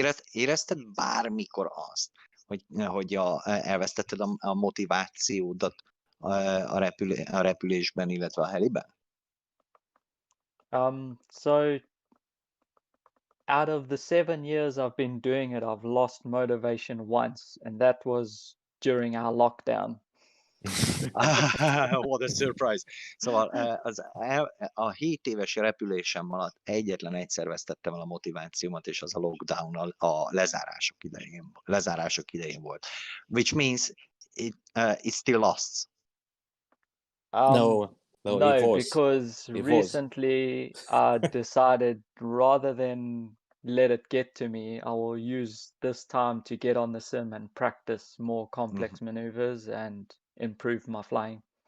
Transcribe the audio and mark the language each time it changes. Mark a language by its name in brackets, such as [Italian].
[Hungarian] Érezted bármikor azt, hogy elvesztetted a motivációdat a repülésben, illetve a heliben? [English] So out of the 7 years I've been doing it, I've lost motivation once, and that was during our lockdown. What a surprise! [Hungarian] Szóval a 7 éves repülésem alatt egyetlen egyszer vesztettem el a motivációmat, és az a lockdown a lezárások idején volt. [English] Which means it still lasts. No, it was. Because It was. recently I decided rather than let it get to me, I will use this time to get on the sim and practice more complex maneuvers and improve my flying.